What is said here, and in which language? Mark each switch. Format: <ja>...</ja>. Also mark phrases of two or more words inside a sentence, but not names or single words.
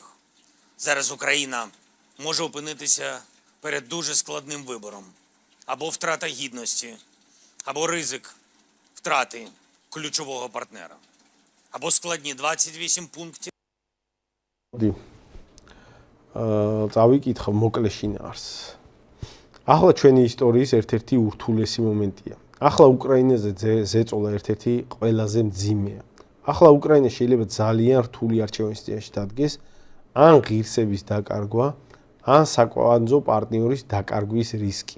<uk>Зараз Україна може опинитися перед дуже складним вибором. Або втрата гідності, або ризик втрати ключового партнера. Або складні 28 пунктів.</uk> <ka>წავიკითხო მოკლე შინაარს. ახლა ჩვენი ისტორიის ერთ-ერთი ურთულესი მომენტია. ახლა უკრაინაზე ზეწოლა ერთ-ერთი ყველაზე მძიმეა. ახლა უკრაინა შეიძლება ძალიან რთული არჩევნის წინაშე დადგეს, ან ღირსების დაკარგვა, ან საკვანძო პარტნიორის დაკარგვის რისკი.</ka>